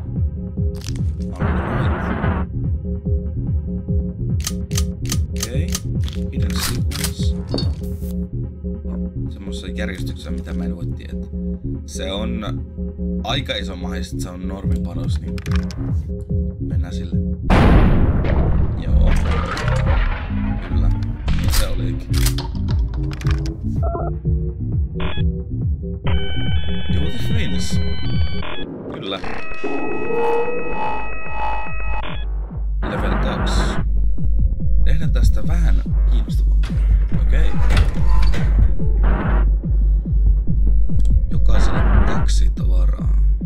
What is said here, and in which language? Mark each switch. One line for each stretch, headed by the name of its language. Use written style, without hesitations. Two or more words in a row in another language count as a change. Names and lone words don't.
Finnish: Okei,
English: hidden sequence.
Finnish: Semmoisessa järjestyksessä, mitä mä en voi tietää. Se on aika iso mahdollisuus, että se on normipanos, niin mennään sille. Joo. Kyllä, niin se olikin.
English: You're the Twins.
Finnish: Kyllä. Level 2. Tehdään tästä vähän kiinnostavaa. Okei. Jokaiselle 2 tavaraa.